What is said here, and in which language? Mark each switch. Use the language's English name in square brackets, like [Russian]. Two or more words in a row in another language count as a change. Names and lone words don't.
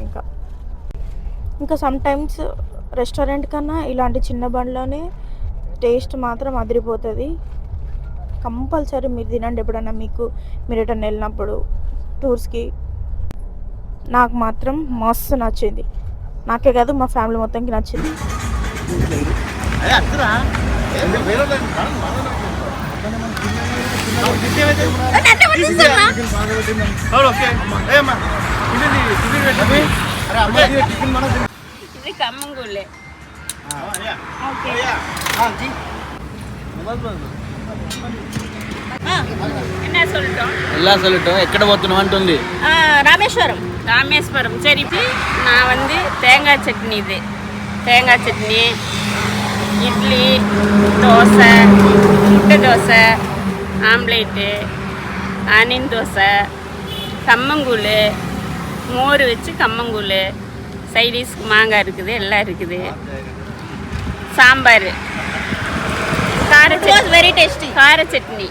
[Telugu] ఇంకా సమ్టైమ్స్ రెస్టారెంట్ కన్నా ఇలాంటి చిన్న బండ్లోనే టేస్ట్ మాత్రం అదిరిపోతుంది. కంపల్సరీ మీరు తినండి ఎప్పుడన్నా మీరు ఎటన్నా వెళ్ళినప్పుడు టూర్స్కి. నాకు మాత్రం మస్తు నచ్చింది, నాకే కాదు మా ఫ్యామిలీ మొత్తంకి నచ్చింది. [Tamil] கம்மங்கூழ் என்ன சொல்லிட்டோம், எல்லாம் சொல்லிட்டோம். [Telugu] ఎక్కడ పోతున్నాం అంటుంది? [Tamil] ராமேஸ்வரம். சரி, நான் வந்து தேங்காய் சட்னி, தேங்காய் சட்னி, இட்லி, தோசை, முட்டை தோசை, ஆம்லேட்டு, ஆனியன் தோசை, கம்மங்கூழ், மோர் வச்சு கம்மங்கூழ், சைடிஷ்க்கு மாங்காய் இருக்குது, எல்லாம் இருக்குது, சாம்பார், கார சட்னி, [English] very tasty [Tamil] கார சட்னி.